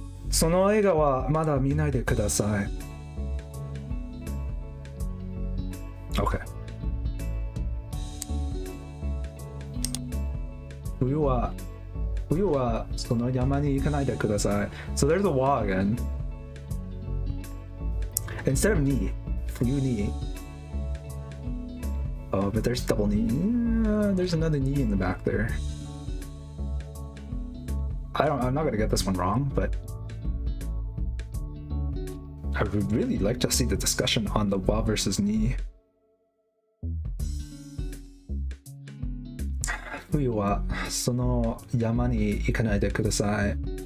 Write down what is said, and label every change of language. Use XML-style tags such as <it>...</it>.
<ja>その映画はまだ見ないでください。</ja> <en>Okay.</en> <ja>冬はその山に行かないでください。</ja> <en>So there's the wa again. Instead of ni,</en> <ja>冬に.</ja> <en>Oh, but there's double ni. There's another ni in the back there. I'm not gonna get this one wrong, but I would really like to see the discussion on the wa versus ni.</en> <ja>冬はその山に行かないでください。</ja>